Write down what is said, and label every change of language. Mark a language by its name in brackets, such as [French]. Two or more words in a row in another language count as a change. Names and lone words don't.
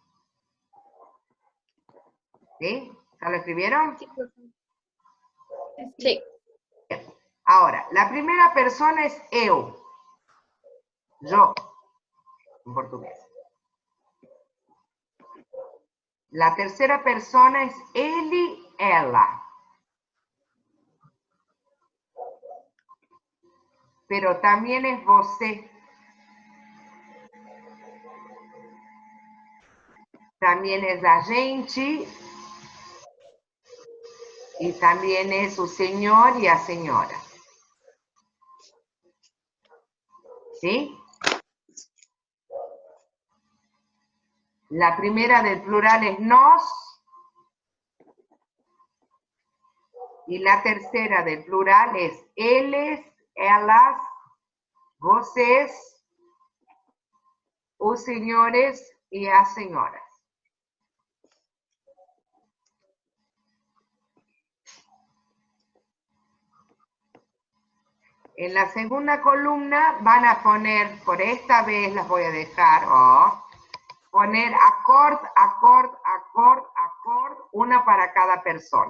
[Spanish] ¿Sí? ¿Ya lo escribieron? Sí. Ahora, la primera persona es eu. Yo, en portugués. La tercera persona es [Portuguese] ele, ela. [Spanish] Pero también es você. También es [Portuguese] a gente. [Spanish] Y también es su señor y a señora. ¿Sí? La primera del plural es nos. Y la tercera del plural es [Portuguese] eles, elas, vocês, [Spanish] os señores y as señoras. En la segunda columna van a poner, por esta vez las voy a dejar, poner accord, accord, accord, accord, una para cada persona.